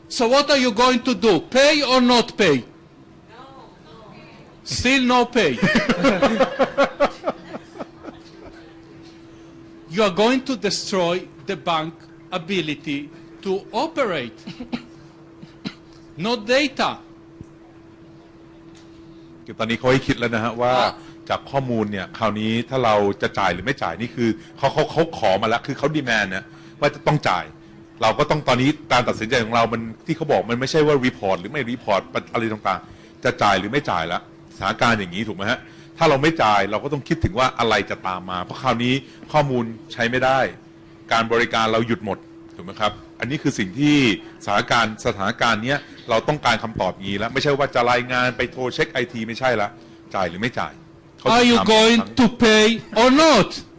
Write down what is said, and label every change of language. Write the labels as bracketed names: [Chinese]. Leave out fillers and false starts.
[English] So what are you going to do? Pay or not pay? Still no pay. You are going to destroy the bank ability to operate. Not data. [Thai] ตอนนี้เขาให้คิดแล้วนะฮะว่าจากข้อมูลเนี่ยคราวนี้ถ้าเราจะจ่ายหรือไม่จ่ายนี่คือเขาขอมาแล้วคือเขาดีแมนเนี่ยว่าจะต้องจ่ายเราก็ต้องตอนนี้การตัดสินใจของเรามันที่เขาบอกมันไม่ใช่ว่ารีพอร์ตหรือไม่รีพอร์ตอะไรต่างๆจะจ่ายหรือไม่จ่ายละสถานการณ์อย่างนี้ถูกไหมฮะถ้าเราไม่จ่ายเราก็ต้องคิดถึงว่าอะไรจะตามมาเพราะคราวนี้ข้อมูลใช้ไม่ได้ การบริการเราหยุดหมดถูกไหมครับอันนี้คือสิ่งที่สถานการณ์นี้เราต้องการคำตอบอย่างนี้แล้วไม่ใช่ว่าจะรายงานไปโทรเช็คไอทีไม่ใช่ละจ่ายหรือไม่จ่าย [English] Are you going to pay or not?